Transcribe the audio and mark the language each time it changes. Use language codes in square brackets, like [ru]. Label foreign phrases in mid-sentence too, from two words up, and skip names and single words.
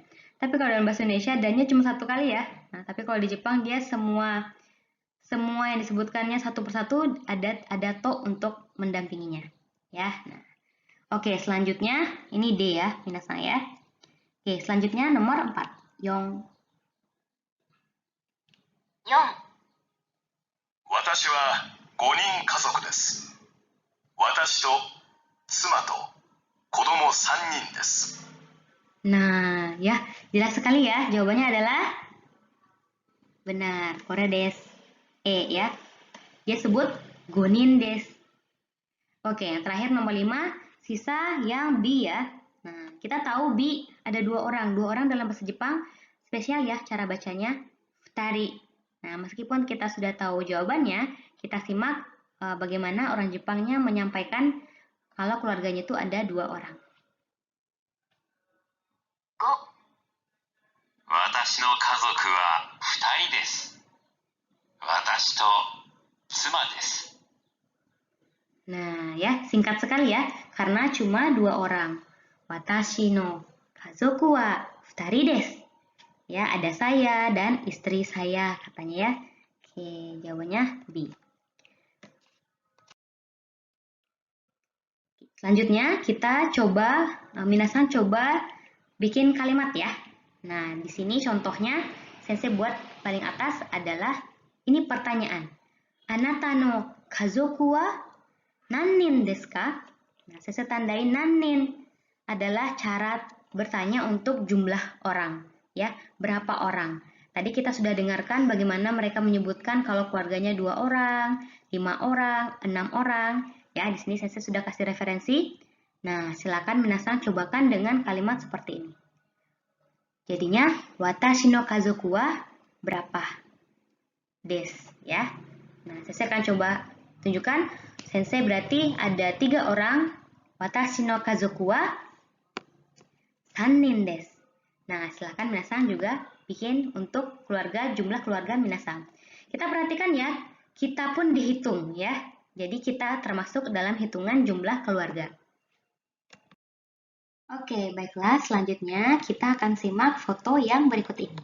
[id] Tapi kalau dalam bahasa Indonesia dannya cuma 1 kali ya. Nah, tapi kalau di Jepang dia semua yang disebutkannya satu persatu ada to untuk mendampinginya. Ya. Nah. Oke, selanjutnya ini D ya, minasang ya. Oke, selanjutnya nomor 4. Yong. [ja] 4、 4、私は5人家族です。私と妻と子供3人です。 [id] Nah, ya, jelas sekali ya. Jawabannya adalah benar, [ja] これです. [id] Ya. Dia sebut [ja] 五人です. [id] Oke, yang terakhir nomor 5, sisa yang bi ya. Nah, kita tahu bi ada dua orang. Dua orang dalam bahasa Jepang spesial ya cara bacanya futari. Nah, meskipun kita sudah tahu jawabannya, kita simak bagaimana orang Jepangnya menyampaikan kalau keluarganya itu ada dua orang. [ja] 5、私の家族は2人です。私と妻です。 [id] Nah, ya, singkat sekali ya, karena cuma dua orang. [ja] 私の家族は二人です. [id] Ya, ada saya dan istri saya, katanya ya. Oke, jawabannya B. Selanjutnya, kita coba, minasan coba bikin kalimat ya. Nah, di sini contohnya, sensei buat paling atas adalah, ini pertanyaan. [ja] あなたの家族は何人ですか? [id] Nah, sensei tandain nannin adalah cara bertanya untuk jumlah orang. Ya, berapa orang? Tadi kita sudah dengarkan bagaimana mereka menyebutkan kalau keluarganya 2 orang, 5 orang, 6 orang. Ya, di sini saya sudah kasih referensi. Nah, silakan minasan cobakan dengan kalimat seperti ini. Jadinya, [ja] 私の家族は berapa? [id] Des, ya. Nah, saya akan coba tunjukkan. Sensei berarti ada 3 orang. [ja] 私の家族は 3人です. [id] Nah, silakan minasan juga bikin untuk jumlah keluarga minasan. Kita perhatikan ya, kita pun dihitung ya. Jadi kita termasuk dalam hitungan jumlah keluarga. Oke, baiklah. Selanjutnya kita akan simak foto yang berikut ini.